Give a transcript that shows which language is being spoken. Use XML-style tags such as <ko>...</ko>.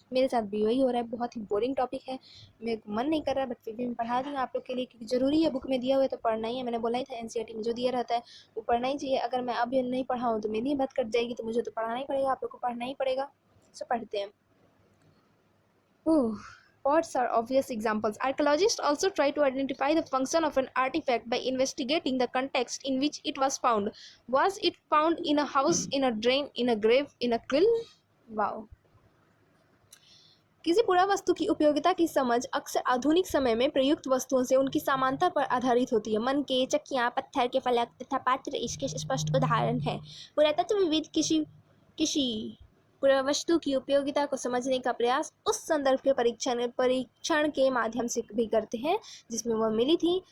<hi>मेरे साथ भी वही हो रहा है, बहुत ही बोरिंग टॉपिक है, मेरे को मन नहीं कर रहा बट फिर भी मैं पढ़ा रही हूँ आप लोग के लिए, क्योंकि ज़रूरी है, बुक में दिया हुआ है तो पढ़ना ही है। मैंने बोला ही था एनसीईआरटी में जो दिया रहता है वो पढ़ना ही चाहिए। अगर मैं अभी नहीं पढ़ाऊँ तो मेरी बात कट जाएगी, तो मुझे तो पढ़ाना ही पड़ेगा, आप लोग को पढ़ना ही पड़ेगा। सो पढ़ते हैं।</hi> <en>Pots are obvious examples. Archaeologists also try to identify the function of an artifact by investigating the context in which it was found. Was it found in a house, in a drain, in a grave, in a quill? Wow.</en> <hi>किसी पुरावस्तु की उपयोगिता की समझ अक्सर आधुनिक समय में प्रयुक्त वस्तुओं से उनकी समानता पर आधारित होती है। मन के चक्कियाँ, पत्थर के फलक तथा पात्र इसके स्पष्ट उदाहरण हैं। पुरातत्वविद किसी पुरावस्तु की उपयोगिता को समझने का प्रयास उस संदर्भ के परीक्षण के माध्यम से भी करते हैं जिसमें वह मिली थी।</hi>